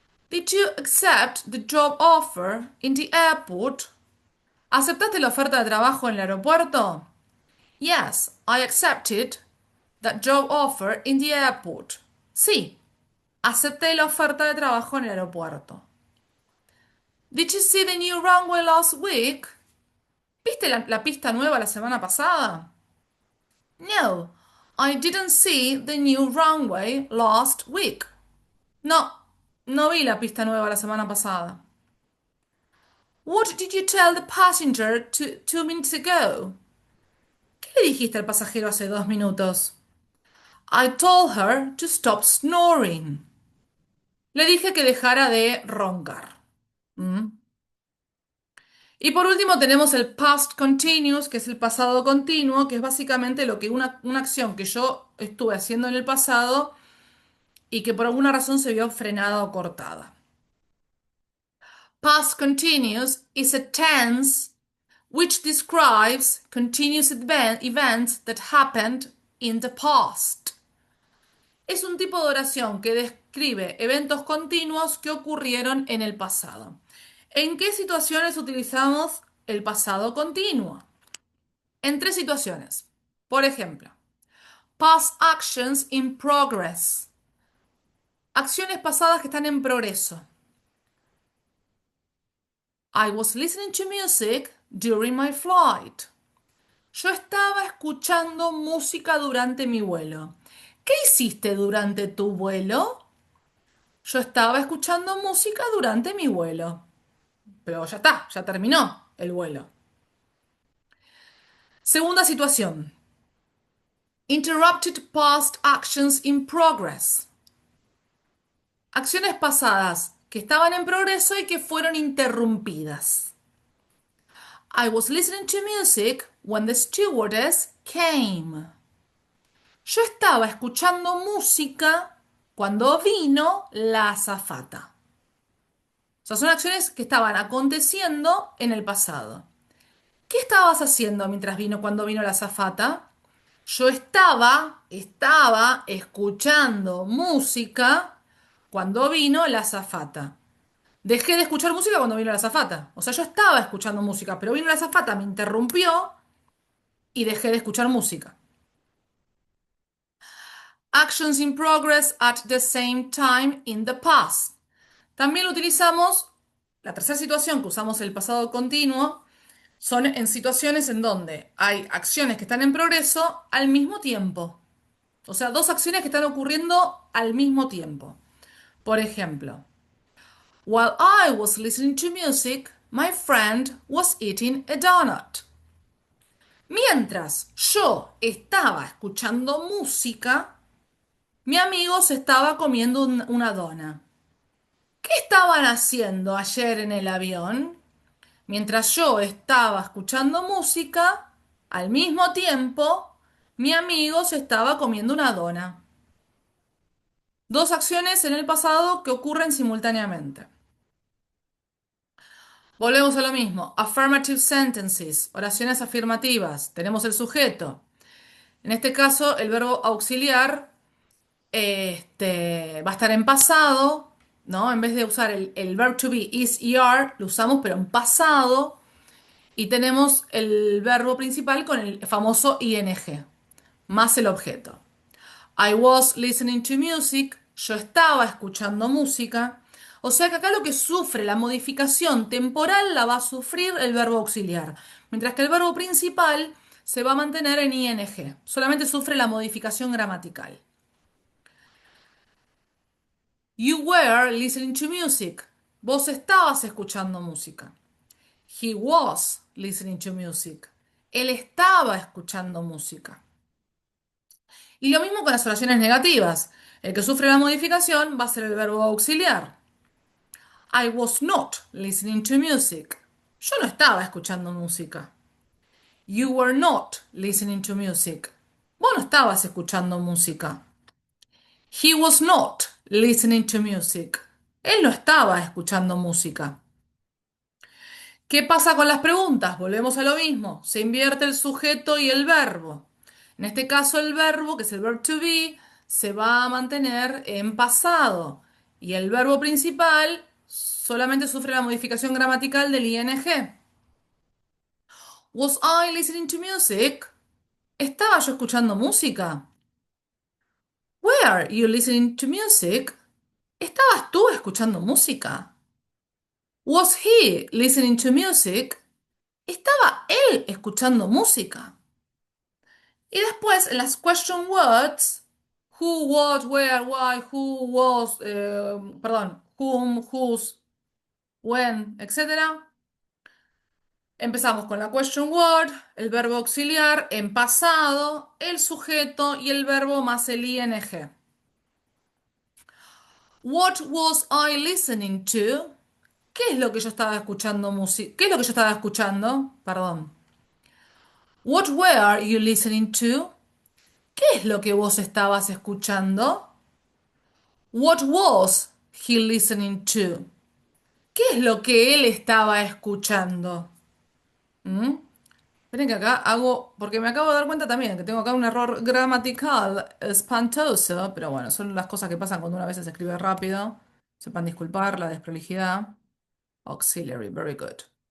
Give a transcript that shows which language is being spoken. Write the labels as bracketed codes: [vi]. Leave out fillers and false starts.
[en] Did you accept the job offer in the airport? [es] ¿Aceptaste la oferta de trabajo en el aeropuerto? [en] Yes, I accepted that job offer in the airport. [es] Sí, acepté la oferta de trabajo en el aeropuerto. [en] Did you see the new runway last week? [es] ¿Viste la pista nueva la semana pasada? [en] No, I didn't see the new runway last week. [es] No, no vi la pista nueva la semana pasada. [en] What did you tell the passenger 2 minutes ago? [es] ¿Qué le dijiste al pasajero hace 2 minutos? [en] I told her to stop snoring. [es] Le dije que dejara de roncar. ¿Mm? Y por último tenemos el past continuous, que es el pasado continuo, que es básicamente lo que una acción que yo estuve haciendo en el pasado y que por alguna razón se vio frenada o cortada. [en] Past continuous is a tense which describes continuous events that happened in the past. [es] Es un tipo de oración que describe eventos continuos que ocurrieron en el pasado. ¿En qué situaciones utilizamos el pasado continuo? En 3 situaciones. Por ejemplo, [en] past actions in progress. [es] Acciones pasadas que están en progreso. [en] I was listening to music during my flight. [es] Yo estaba escuchando música durante mi vuelo. ¿Qué hiciste durante tu vuelo? Yo estaba escuchando música durante mi vuelo. Pero ya está, ya terminó el vuelo. Segunda situación. [en] Interrupted past actions in progress. [es] Acciones pasadas que estaban en progreso y que fueron interrumpidas. [en] I was listening to music when the stewardess came. [es] Yo estaba escuchando música cuando vino la azafata. O sea, son acciones que estaban aconteciendo en el pasado. ¿Qué estabas haciendo mientras cuando vino la azafata? Yo estaba escuchando música cuando vino la azafata. Dejé de escuchar música cuando vino la azafata. O sea, yo estaba escuchando música, pero vino la azafata, me interrumpió y dejé de escuchar música. [en] Actions in progress at the same time in the past. [es] También utilizamos la tercera situación que usamos el pasado continuo. Son en situaciones en donde hay acciones que están en progreso al mismo tiempo. O sea, dos acciones que están ocurriendo al mismo tiempo. Por ejemplo, [en] while I was listening to music, my friend was eating a donut. [es] Mientras yo estaba escuchando música, mi amigo se estaba comiendo una dona. ¿Qué estaban haciendo ayer en el avión? Mientras yo estaba escuchando música, al mismo tiempo, mi amigo se estaba comiendo una dona. Dos acciones en el pasado que ocurren simultáneamente. Volvemos a lo mismo. [en] Affirmative sentences, [es] oraciones afirmativas. Tenemos el sujeto. En este caso, el verbo auxiliar va a estar en pasado, ¿no? En vez de usar el [en] verb to be is er, [es] lo usamos pero en pasado. Y tenemos el verbo principal con el famoso ing, más el objeto. [en] I was listening to music. [es] Yo estaba escuchando música. O sea que acá lo que sufre la modificación temporal la va a sufrir el verbo auxiliar, mientras que el verbo principal se va a mantener en ing. Solamente sufre la modificación gramatical. [en] You were listening to music. [es] Vos estabas escuchando música. [en] He was listening to music. [es] Él estaba escuchando música. Y lo mismo con las oraciones negativas. El que sufre la modificación va a ser el verbo auxiliar. [en] I was not listening to music. [es] Yo no estaba escuchando música. [en] You were not listening to music. [es] Vos no estabas escuchando música. [en] He was not listening to music. [es] Él no estaba escuchando música. ¿Qué pasa con las preguntas? Volvemos a lo mismo. Se invierte el sujeto y el verbo. En este caso, el verbo, que es el [en] verb to be, [es] se va a mantener en pasado. Y el verbo principal solamente sufre la modificación gramatical del ing. [en] Was I listening to music? [es] ¿Estaba yo escuchando música? [en] Were you listening to music? [es] ¿Estabas tú escuchando música? [en] Was he listening to music? [es] ¿Estaba él escuchando música? Y después, en las question words, [en] who, what, where, why, who, was, [es] perdón, [en] whom, whose, when, [es] etcétera. Empezamos con la question word, el verbo auxiliar en pasado, el sujeto y el verbo más el ing. [en] What was I listening to? [es] ¿Qué es lo que yo estaba escuchando música? ¿Qué es lo que yo estaba escuchando? Perdón. [en] What were you listening to? [es] ¿Qué es lo que vos estabas escuchando? [en] What was he listening to? [es] ¿Qué es lo que él estaba escuchando? ¿Mm? Esperen que acá hago, porque me acabo de dar cuenta también que tengo acá un error gramatical espantoso, pero bueno, son las cosas que pasan cuando una vez se escribe rápido. Sepan disculpar la desprolijidad. [en] Auxiliary, very good.